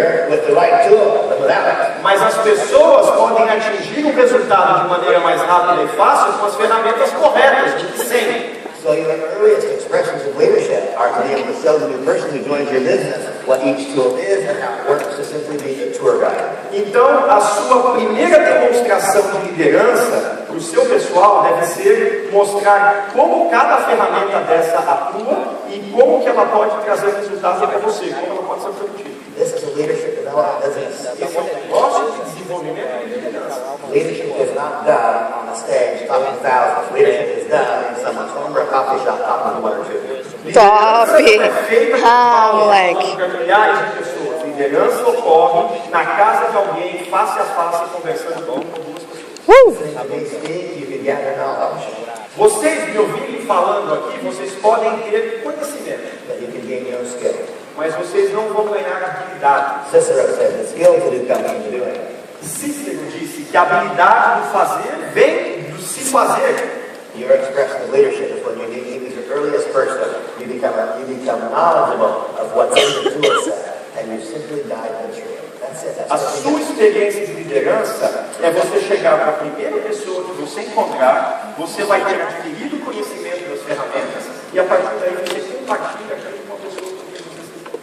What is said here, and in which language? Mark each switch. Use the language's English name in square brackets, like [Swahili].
[English] with the right tool than without it. [Portuguese] Mas as pessoas podem atingir o resultado de maneira mais rápida e fácil com as ferramentas corretas, do que sem. [English] So your earliest expressions of leadership are to be able to show the new person who joins your business what each tool is and how it works to simply be a tour guide. [Portuguese] Então, a sua primeira demonstração de liderança para o seu pessoal deve ser mostrar como cada ferramenta dessa atua e como que ela pode trazer resultados para você, como ela pode ser produtiva. [English] This is a leadership development business. [Portuguese] Esse é um negócio de desenvolvimento de liderança. [English] Leadership is not done on the stage talking thousands. Leadership is done in someone's home or a coffee shop talking to one or two. [Portuguese] Top! É feita Ah, moleque. para milhares de pessoas. Liderança ocorre na casa de alguém, face a face, conversando com duas pessoas. [English] When you speak, you can gather knowledge, [Portuguese] Vocês me ouvirem falando aqui, vocês podem ter conhecimento, [English] but you can gain no skill. [Portuguese] mas vocês não vão ganhar habilidade. [English] Cicero said the skill to do comes from doing. [Portuguese] Cícero disse que a habilidade do fazer vem do se fazer. [English] Your expression of leadership is when you use your earliest person, you become knowledgeable of what's in the tool set, and you simply dive into it. That's it. [Portuguese] A sua experiência de liderança é você chegar para a primeira pessoa que você encontrar, você vai ter adquirido conhecimento das ferramentas e a partir daí você compartilha aquilo com a pessoa com quem você está.